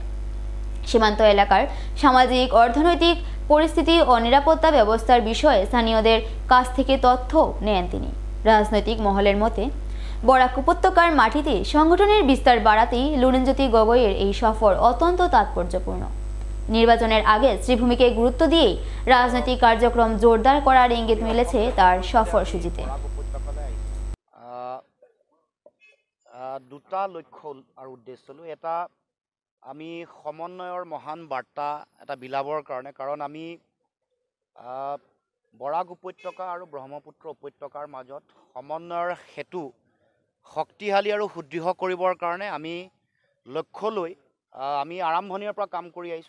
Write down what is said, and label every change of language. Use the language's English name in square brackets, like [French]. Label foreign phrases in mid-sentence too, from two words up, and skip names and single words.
[Bangla] সীমান্ত এলাকার সামাজিক অর্থনৈতিক পরিস্থিতি ও নিরাপত্তা ব্যবস্থার বিষয়ে স্থানীয়দের কাছ থেকে তথ্য নেন তিনি। রাজনৈতিক মহলের মতে বরাক উপত্যকার মাটিতে সংগঠনের বিস্তার বাড়াতেই লুরিনজ্যোতি গগৈয়ের এই সফর অত্যন্ত তাৎপর্যপূর্ণ। নির্বাচনের আগে শ্রীভূমিকে গুরুত্ব দিয়েই রাজনৈতিক কার্যক্রম জোরদার করার ইঙ্গিত মিলেছে তার সফরসূচিতে। [Assamese] দুটা লক্ষ্য আৰু উদ্দেশ্য লো। এটা আমি সমন্বয়ৰ মহান বাৰ্তা এটা বিলাবৰ কাৰণে, কাৰণ আমি বৰাক উপত্যকা আৰু ব্ৰহ্মপুত্ৰ উপত্যকাৰ মাজত সমন্বয়ৰ সেতু শক্তিশালী আৰু সুদৃঢ় কৰিবৰ কাৰণে আমি লক্ষ্য লৈ আমি আৰম্ভণিৰ পৰা কাম কৰি আহিছোঁ।